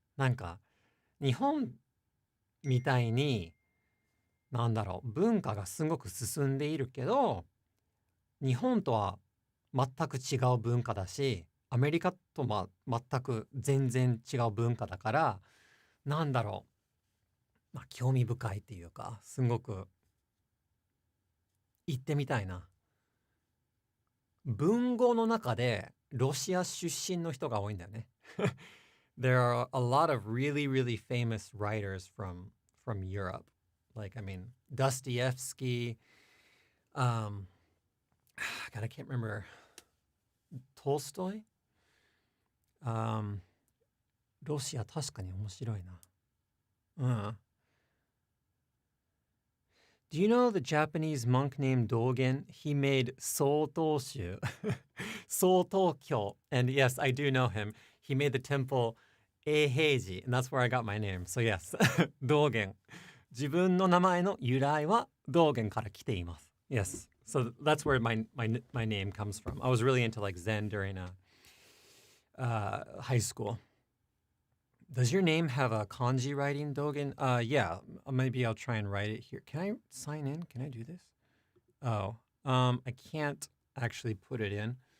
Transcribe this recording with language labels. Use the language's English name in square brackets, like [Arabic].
[Japanese] なんか、日本みたいに、文化がすごく進んでいるけど、日本とは全く違う文化だし、アメリカとは全く全然違う文化だから、興味深いっていうか、すごく行ってみたいな。文豪の中でロシア出身の人が多いんだよね。 [English] There are a lot of really, really famous writers from Europe. Like, I mean, Dostoevsky, God, I can't remember, Tolstoy? [Japanese] ロシア確かに面白いな。 [English] Do you know the Japanese monk named Dogen? He made Soutoshu, Soutokyo. And yes, I do know him. He made the temple Eiheiji, and that's where I got my name. So yes, Dogen. [Japanese] 自分の名前の由来は道元から来ています。 [English] Yes. So that's where my name comes from. I was really into like Zen during high school. Does your name have a kanji writing, Dogen? Yeah, maybe I'll try and write it here. Can I sign in? Can I do this? Oh, I can't actually put it in.